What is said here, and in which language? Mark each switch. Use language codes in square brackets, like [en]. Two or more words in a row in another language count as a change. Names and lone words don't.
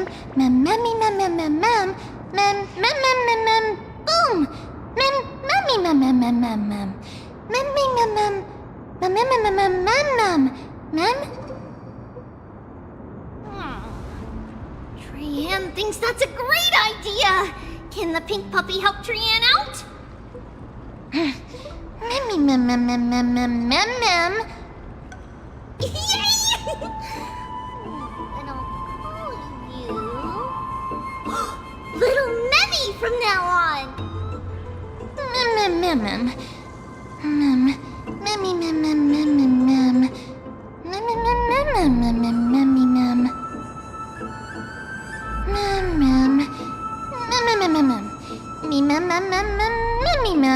[en] Memmy, mem, mem, mem, mem. Mem, mem, mem. Boom! Memmy, mem, mem, mem, mem, mem. Memmy, mem, mem. Mem. Trianne thinks that's a great idea. Can the pink puppy help Trianne out? Memmy, mem. Yay! And I'll call you Little Memmy from now on. Mem. Memmy, mem. Memmy, mem. Me, mem, memmy,